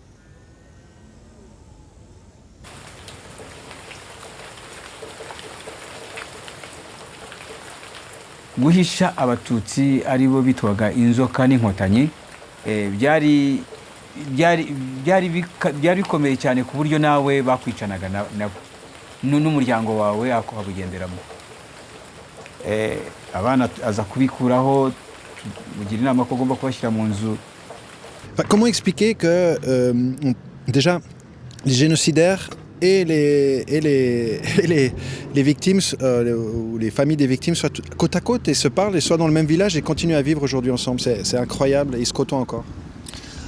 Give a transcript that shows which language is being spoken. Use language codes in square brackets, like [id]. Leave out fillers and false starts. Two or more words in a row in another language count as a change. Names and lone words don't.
[rw] Guhisha abatutsi aribo bitwaga inzoka n'inkotanyi byari bikomeye cyane ku buryo nawe bakwicanaga nabo n'umuryango wawe akabugenderamo. Abana aza kubikuraho mugira inama ko ugomba kubashyira mu nzu. [fr] Comment expliquer que déjà les génocidaires et les victimes ou les familles des victimes soient côte à côte et se parlent et soient dans le même village et continuent à vivre aujourd'hui ensemble. C'est incroyable, ils se côtoient encore.